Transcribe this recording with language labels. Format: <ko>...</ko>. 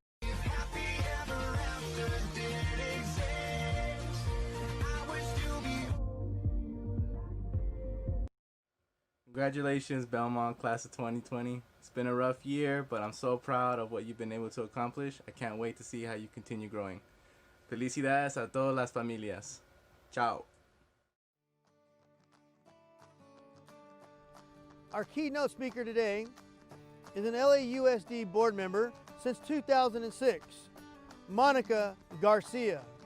<en>Happy ever after did exist. I would still be. Congratulations, Belmont class of 2020. It's been a rough year, but I'm so proud of what you've been able to accomplish. I can't wait to see how you continue growing.</en> <es>Felicidades a todas las familias.</es> <it>Ciao.</it> <en>Our keynote speaker today is an LAUSD board member since 2006, Monica Garcia.</en>